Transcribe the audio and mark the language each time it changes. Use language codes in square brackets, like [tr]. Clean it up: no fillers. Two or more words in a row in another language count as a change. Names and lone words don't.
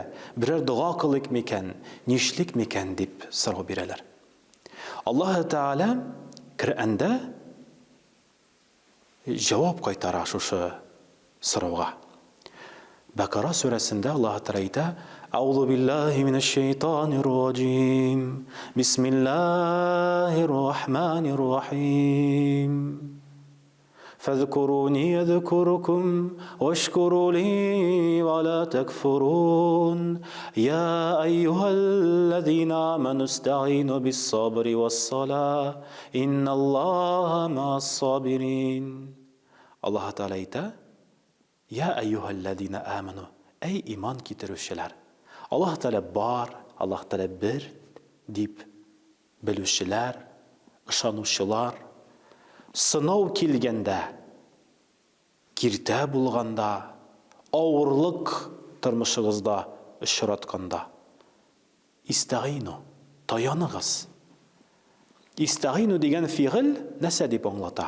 [tt] Берәр дуга кылык микән, нишлик микән дип сорау бирәләр. Аллаһы Тәгалә Коръәндә җавап кайтара шушы сорауга. Бакара сүрәсендә Аллаһ Тәгалә әйтә: [ar] "أعوذ بالله من الشيطان الرجيم. بسم الله الرحمن الرحيم. فاذكروني يذكركم واشكروا لي ولا تكفرون يا أيها الذين آمنوا استعينوا بالصبر والصلاة إن الله مع الصابرين". [tt] Allah Teala ayta: [ar] "يا أيها الذين آمنوا", [tt] ey iman kiterüşçüler. Allah Teala bar, Allah Teala bir dip bilüşçüler, ышанучылар, сынау килгәндә, киртә булганда, авырлык тормышыгызда очратканда, истагыйну, таяныгыз. Истагыйну дигән фигыль нәрсә дип аңлата?